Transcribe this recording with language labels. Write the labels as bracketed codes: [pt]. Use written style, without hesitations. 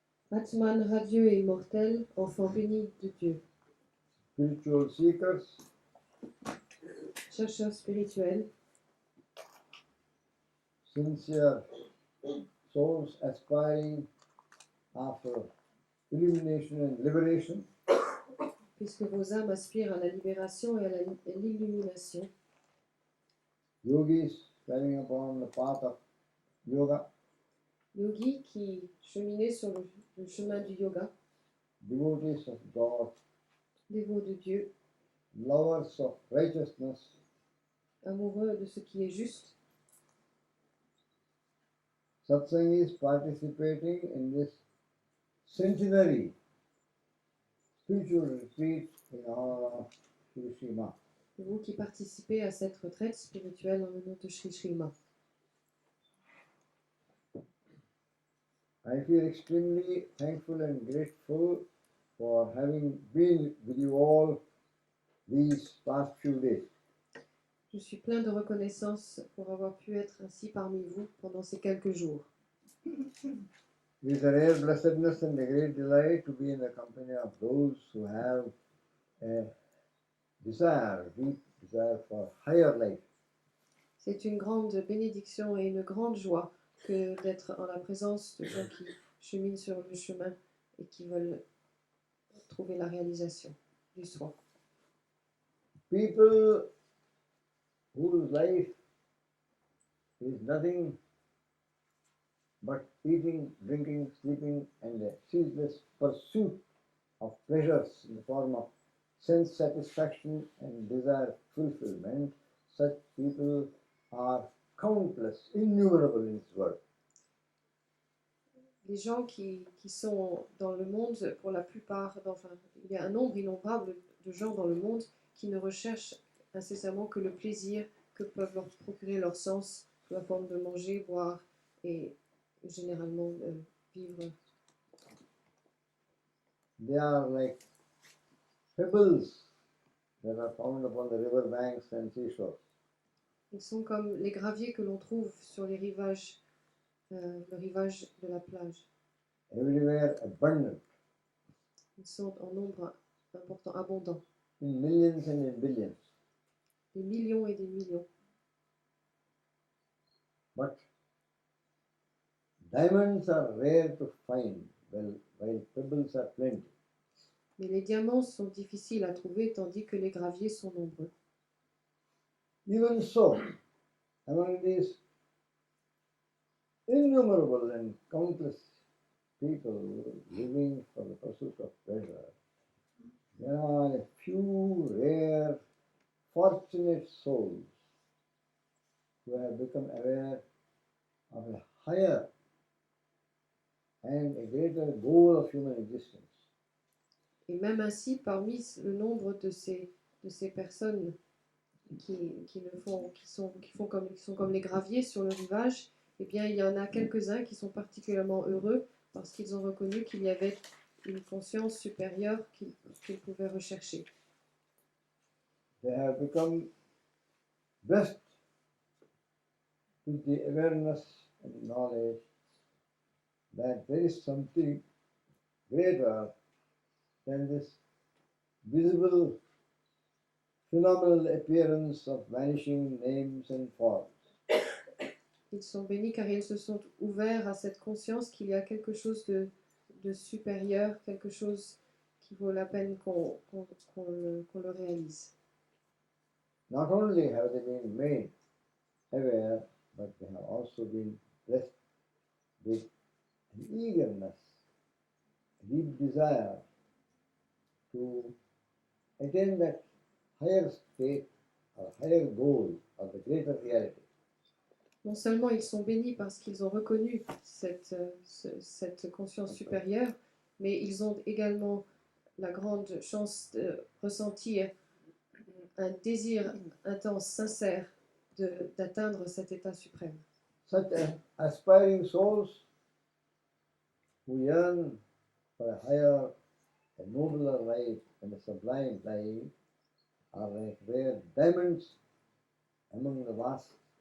[fr] Atman radieux et immortel, enfant béni de Dieu. [en] Spiritual seekers, [fr] Chercheurs spirituels, [en] sincere souls aspiring after illumination and liberation, [fr] puisque vos âmes aspirent à la libération et à l'illumination. [en] yogis standing upon the path of yoga, [fr] Yogis qui cheminaient sur le chemin du yoga, [en] devotees of God, [fr] dévots de Dieu, [en] lovers of righteousness, [fr] amoureux de ce qui est juste. [en] satsangis participating in this centenary spiritual retreat in honor of Hiroshima. [fr] Vous qui participez à cette retraite spirituelle en l'honneur de Sri Srima. [en] I feel extremely thankful and grateful for having been with you all these past few days. [fr] Je suis plein de reconnaissance pour avoir pu être ainsi parmi vous pendant ces quelques jours. [en] It is a rare blessedness and a great delight to be in the company of those who have a desire, deep desire for higher life. [fr] C'est une grande bénédiction et une grande joie que d'être en la présence de gens qui cheminent sur le chemin et qui veulent trouver la réalisation du soi. [en] People whose life is nothing but eating, drinking, sleeping, and a ceaseless pursuit of pleasures in the form of sense satisfaction and desire fulfillment, such people are countless, innumerable in this world. [fr] Les gens qui sont dans le monde, pour la plupart, enfin, il y a un nombre innombrable de gens dans le monde qui ne recherchent incessamment que le plaisir que peuvent leur procurer leurs sens sous la forme de manger, boire et généralement vivre. [en] They are like pebbles that are found upon the river banks and seashores. [fr] Ils sont comme les graviers que l'on trouve sur les rivages, le rivage de la plage. [en] Everywhere abundant, [fr] Ils sont en nombre important, abondant. [en] in millions and in billions. [fr] Des millions et des millions. [en] But diamonds are rare to find, while pebbles are plenty. [fr] Mais les diamants sont difficiles à trouver tandis que les graviers sont nombreux. [en] Even so, among these innumerable and countless people living for the pursuit of pleasure, there are a few rare, fortunate souls who have become aware of a higher and a greater goal of human existence. [fr] Et même ainsi, parmi le nombre de ces personnes qui sont comme les graviers sur le rivage, eh bien, il y en a quelques-uns qui sont particulièrement heureux parce qu'ils ont reconnu qu'il y avait une conscience supérieure qu'ils pouvaient rechercher. [en] They have become blessed with the awareness and knowledge that there is something greater than this visible phenomenal appearance of vanishing names and forms. [fr] Ils sont bénis car ils se sont ouverts à cette conscience qu'il y a quelque chose de supérieur, quelque chose qui vaut la peine qu'on le réalise. [en] Not only have they been made aware, but they have also been blessed with an eagerness, a deep desire to attain that higher state or higher goal or the greater reality. [fr] Non seulement ils sont bénis parce qu'ils ont reconnu cette conscience supérieure, mais ils ont également la grande chance de ressentir un désir intense, sincère, d'atteindre cet état suprême. [en] Such aspiring souls who yearn for a higher, a nobler life and a sublime life are like rare diamonds among the vast